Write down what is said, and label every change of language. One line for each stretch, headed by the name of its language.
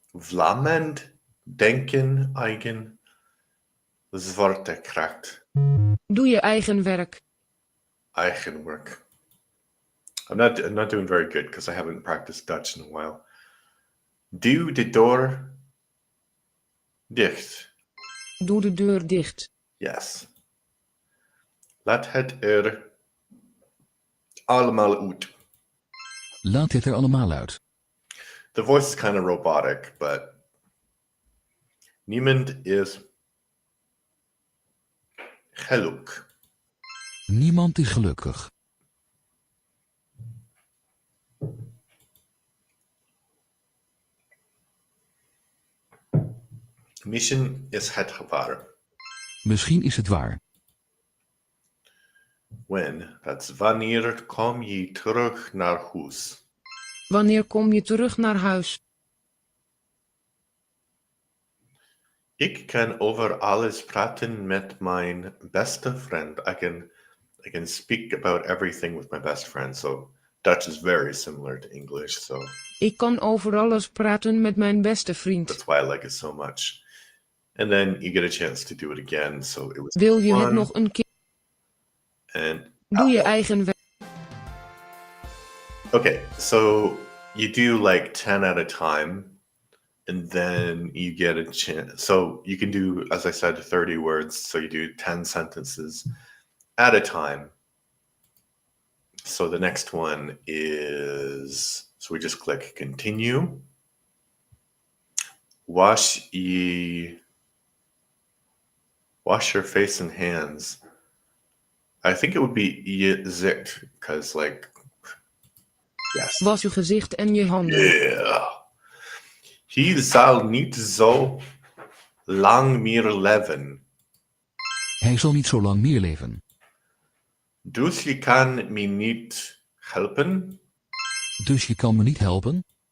Dutch: Vlammend, denken, eigen, zwaartekracht, Doe je eigen werk.
English: eigen work. I'm not doing very good because I haven't practiced Dutch in a while.
Dutch: Duw de deur dicht. Doe de deur dicht.
English: Yes.
Dutch: Laat het er allemaal uit. Laat het er allemaal uit.
English: The voice is kind of robotic, but
Dutch: niemand is gelukkig. Niemand is gelukkig. Misschien is het gevaar. Misschien is het waar. When, dat is wanneer kom je terug naar huis. Wanneer kom je terug naar huis? Ik kan over alles praten met mijn beste vriend.
English: I can speak about everything with my best friend. So Dutch is very similar to English. So
Dutch: Ik kan over alles praten met mijn beste vriend.
English: that's why I like it so much. And then you get a chance to do it again. So it was
Dutch: Wil je het
English: fun.
Dutch: nog een keer?
English: And
Dutch: Doe je eigen werk.
English: okay, so you do like 10 at a time, and then you get a chance. So you can do, as I said, 30 words. So you do 10 sentences at a time. So the next one is, so we just click continue. Wash your face and hands. I think it would be
Dutch: je zicht,
English: because like, yes.
Dutch: Was je gezicht en je handen.
English: Yeah.
Dutch: Hij zal niet zo lang meer leven. Hij zal niet zo lang meer leven. Dus je kan me niet helpen. Dus je kan me niet helpen?